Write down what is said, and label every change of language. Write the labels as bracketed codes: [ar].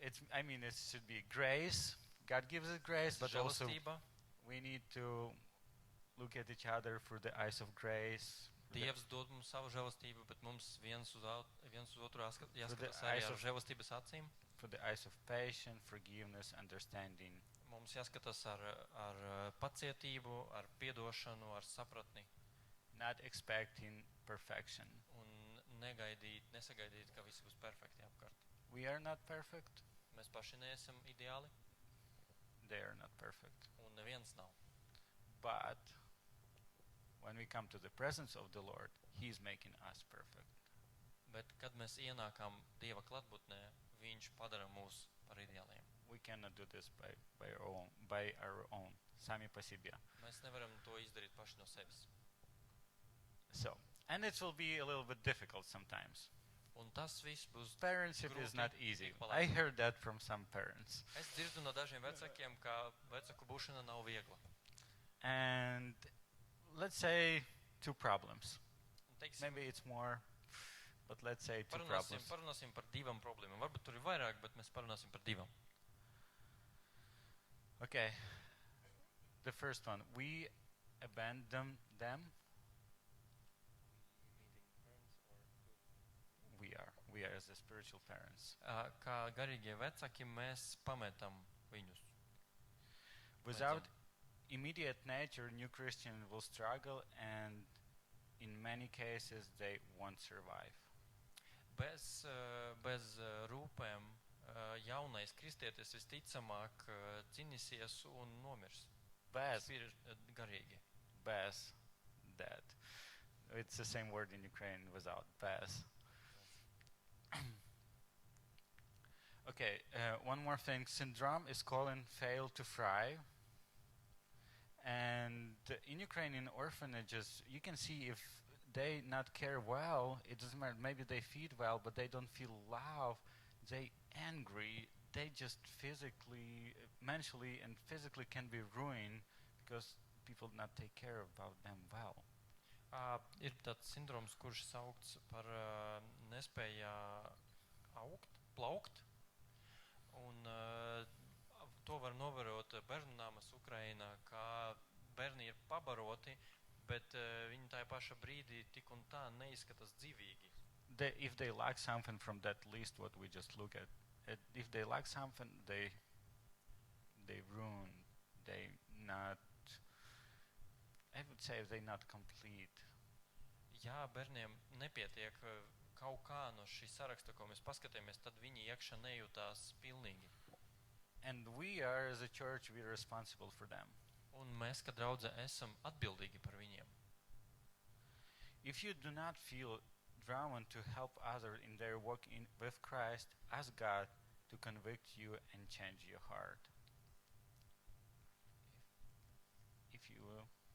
[en] I mean, it should be grace. God gives us grace, but also [lv] Žēlastība. [en] we need to look at each other through the eyes of grace. [lv] Dievs dod mums savu žēlastību, bet mums viens uz otru jāskatās [en] the [lv] arī [en] eyes [lv] ar [en] of- [lv] žēlastības acīm. [en] For the eyes of patience, forgiveness, understanding. [lv] Mums jāskatās ar pacietību, ar piedošanu, ar sapratni [en] Not expecting perfection. [lv] un nesagaidīt, ka visi būs perfekti apkārt. [en] We are not perfect. [lv] Mēs paši neesam ideāli [en] They are not perfect. [lv] un neviens nav. [en] But when we come to the presence of the Lord, He is making us perfect. [lv] Bet, kad mēs ienākam Dieva klātbūtnē, Viņš padara mūs par ideāliem. [en] We cannot do this by our own. [ru] Sami по себе. [lv] Mēs nevaram to izdarīt paši no sevis. [en] So, and it will be a little bit difficult sometimes. [lv] Un tas viss būs. [en] Parentship is [lv] Grūti [en] not easy. [lv] ik pa [en] I [lv] laikam. [en] heard that from some parents. [lv] Es dzirdu no dažiem vecākiem, ka vecāku būšana nav viegla. [en] And let's say two problems. [lv] Un teiksim, [en] Maybe it's more, but let's say two problems. [lv] parunāsim par divām problēmām. Varbūt tur ir vairāk, bet mēs parunāsim par divām. [en] Okay. The first one, we abandon them. We are as the spiritual parents. [lv] Kā garīgie vecāki, mēs pametam viņus. [en] Without immediate nature, new Christian will struggle, and in many cases they won't survive. [lv] Bez rūpēm jaunais kristietis visticamāk cīnīsies un nomirs. Bez, Garīgi. [en] bez, that. It's the same word in Ukraine without bez. Okay, one more thing. Syndrome is calling fail to thrive. And in Ukrainian orphanages, you can see if they not care well, it doesn't matter. Maybe they feed well, but they don't feel love. They angry. They just physically, mentally, and physically can be ruined because people not take care about them well. [lv] Ir tāds sindroms, kurš saukts par nespēja plaukt. Un to var novērot bērnu namas Ukrainā, kā bērni ir pabaroti, bet viņi tajā pašā brīdī tik un tā neizskatās dzīvīgi. [en] If they lack something from that list, what we just look at, if they lack something, they ruin. They not. I would say they not complete. [lv] Ja bērniem nepietiek kaut kā no šī saraksta, ko mēs paskatījāmies, tad viņi iekšā nejūtās pilnīgi. [en] And we are, as a church, we are responsible for them. [lv] Un mēs, kā draudze, esam atbildīgi par viņiem. [en] If you do not feel drawn to help others in their walk with Christ, ask God to convict you and change your heart. If you will.